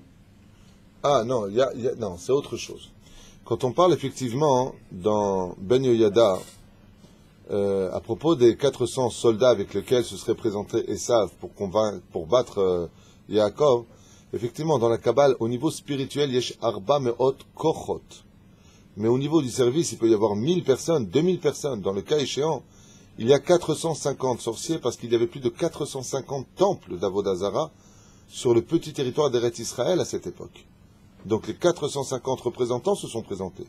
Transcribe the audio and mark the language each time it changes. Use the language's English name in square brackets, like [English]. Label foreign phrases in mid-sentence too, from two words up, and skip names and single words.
[French] Ah non, non, c'est autre chose. Quand on parle effectivement dans Ben Yoyada, à propos des 400 soldats avec lesquels se serait présenté Esav pour battre Yaakov, effectivement dans la Kabbale, au niveau spirituel, [Hebrew] יש ארבע מאות כוחות. [French] Mais au niveau du service, il peut y avoir 1000 personnes, 2000 personnes. Dans le cas échéant, il y a 450 sorciers parce qu'il y avait plus de 450 temples d'Avodazara sur le petit territoire d'Eretz Israël à cette époque. Donc les 450 représentants se sont présentés.